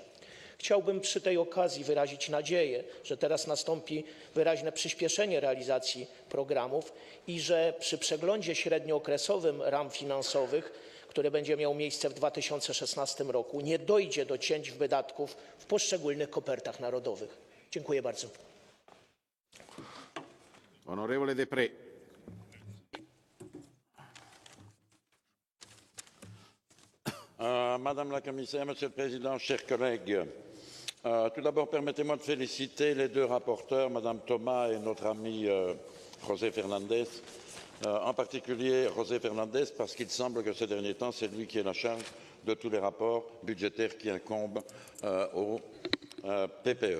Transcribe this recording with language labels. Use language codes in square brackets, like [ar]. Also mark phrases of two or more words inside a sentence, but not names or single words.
[pl] Chciałbym przy tej okazji wyrazić nadzieję, że teraz nastąpi wyraźne przyspieszenie realizacji programów i że przy przeglądzie średniookresowym ram finansowych, który będzie miał miejsce w 2016 roku, nie dojdzie do cięć wydatków w poszczególnych kopertach narodowych. Dziękuję bardzo. [it] Onorevole Deprez. [fr] Madame la Commissaire, Monsieur le Président, chers collègues, tout d'abord, permettez-moi de féliciter les deux rapporteurs, Madame Thomas et notre ami José Fernandez, en particulier José Fernandez, parce qu'il semble que ces derniers temps, c'est lui qui est la charge de tous les rapports budgétaires qui incombent au PPE.